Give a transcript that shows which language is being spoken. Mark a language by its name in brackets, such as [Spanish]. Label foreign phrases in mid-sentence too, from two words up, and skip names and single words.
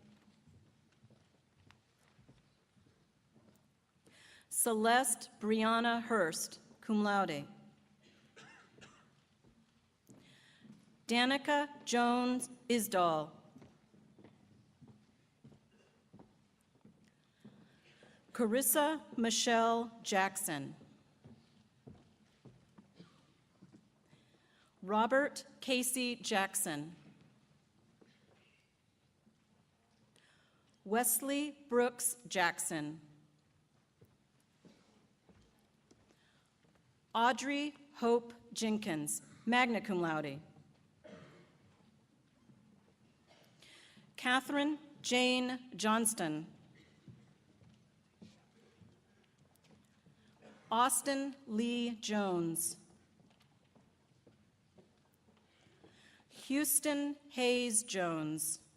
[English] Celeste Brianna Hurst, [Latin] cum laude. [English] Danica Jones Isdall. Carissa Michelle Jackson. Robert Casey Jackson. Wesley Brooks Jackson. Audrey Hope Jenkins, [Latin] magna cum laude. [English] Catherine Jane Johnston. Austin Lee Jones. Houston Hayes Jones.